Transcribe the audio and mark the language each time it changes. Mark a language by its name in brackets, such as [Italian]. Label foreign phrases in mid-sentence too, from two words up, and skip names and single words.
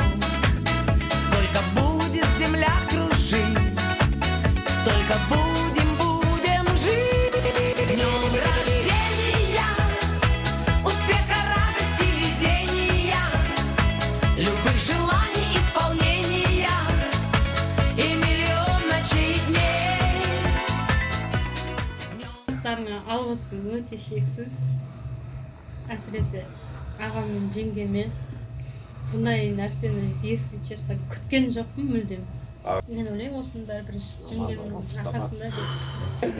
[Russian] Сколько будет земля кружить, столько будем жить. С днем рождения, успеха, радости, везения, любых желаний исполнения и миллион ночей и дней. [Kazakh] Барлықтарыңа алғысым өте шексіз. Әсіресе ағам мен жеңгеме бұндай нәрсені, [Russian] если честно, [Kazakh] күткен жоқпын мүлдем. Мен ойлаймын осының бәрі бірінші жеңгемнің арқасында деп.